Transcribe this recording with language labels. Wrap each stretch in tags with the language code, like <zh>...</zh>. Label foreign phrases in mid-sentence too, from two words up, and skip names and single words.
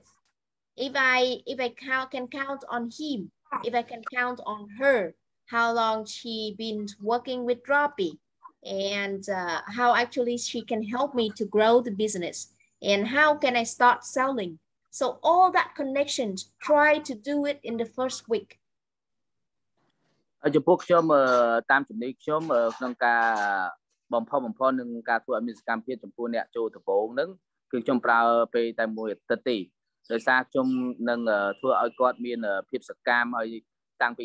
<en>If I can count on him, if I can count on her, how long she been working with Droppii, and how actually she can help me to grow the business, and how can I start selling. So all that connections, try to do it in the first week.</en> <km>ចំពោះខ្ញុំតាមចំណីខ្ញុំក្នុងការបំផុសនឹងការធ្វើឲ្យមានសកម្មភាពចំពោះអ្នកចូលដំបូងហ្នឹងគឺខ្ញុំប្រើពេលតែមួយអាទិត្យទេដោយសារខ្ញុំនឹងធ្វើឲ្យគាត់មានភាពសកម្មហើយតាំងពី</km>